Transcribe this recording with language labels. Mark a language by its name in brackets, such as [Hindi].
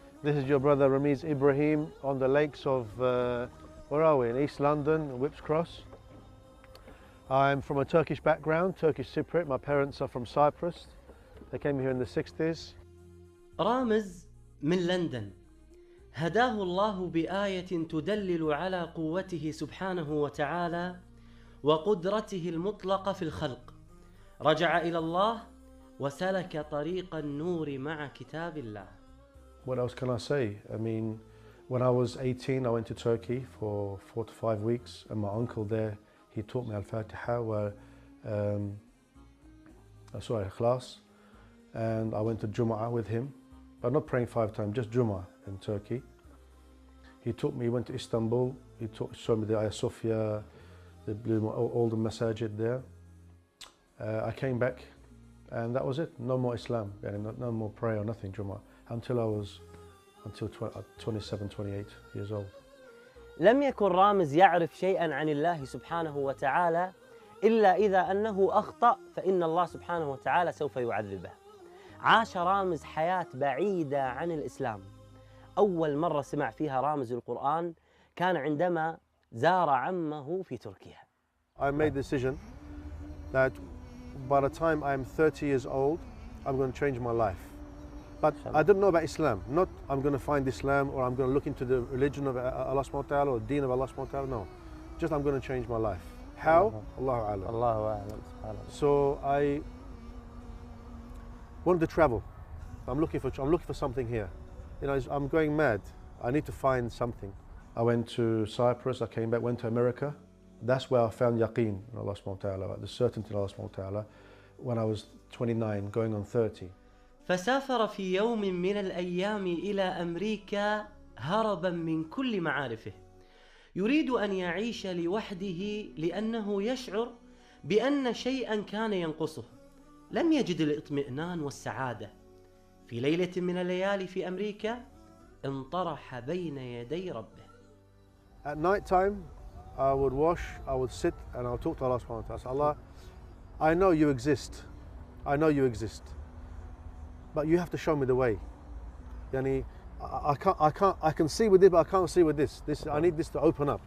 [English] This is your brother Ramiz Ibrahim on the lakes of, where are we? In East London, Whipps Cross. I'm from a Turkish background, Turkish Cypriot. My parents are from Cyprus. They came here in the 60s. [Arabic] رامز من لندن هداه الله بآية تدلل على قوته سبحانه وتعالى وقدرته المطلقة في الخلق. رجع إلى الله وسلك طريق النور مع كتاب الله. [English] What else can I say? I mean, when I was 18, I went to Turkey for 4 to 5 weeks, and my uncle there, he taught me Al-Fatiha, Ikhlas, and I went to Jum'ah with him, but not praying 5 times, just Jum'ah in Turkey. He taught me, he went to Istanbul, showed me the Ayah Sophia, all the masajid there. I came back, and that was it. No more Islam, no more prayer or nothing, Jum'ah, until 27, 28 years old. [Arabic] لم يكن رامز يعرف شيئا عن الله سبحانه وتعالى إلا إذا أنه أخطأ فإن الله سبحانه وتعالى سوف يعذبه. عاش رامز حياة بعيدة عن الإسلام. أول مرة سمع فيها رامز القرآن كان عندما زار عمه في تركيا. [English] I made the decision that by the time I'm 30 years old, I'm going to change my life. But I didn't know about Islam. Not I'm going to find Islam or I'm going to look into the religion of Allah subhanahu wa ta'ala or the deen of Allah subhanahu wa ta'ala. No. Just I'm going to change my life. How? Allahu A'lam. Allahu A'lam. So I wanted to travel. I'm looking for something here. You know, I'm going mad. I need to find something. I went to Cyprus, I came back, went to America. That's where I found yaqeen in Allah subhanahu wa ta'ala, the certainty in Allah subhanahu wa ta'ala, when I was 29, going on 30. [Arabic] فسافر في يوم من الأيام إلى أمريكا هربا من كل معارفه. يريد أن يعيش لوحده لأنه يشعر بأن شيئا كان ينقصه. لم يجد الاطمئنان والسعادة. في ليلة من الليالي في أمريكا انطرح بين يدي ربه. [English] At night time, I would wash, I would sit, and I would talk to Allah subhanahu wa ta'ala. Allah, I know you exist. I know you exist. But you have to show me the way. Yani, I can see with it, but I can't see with this. I need this to open up.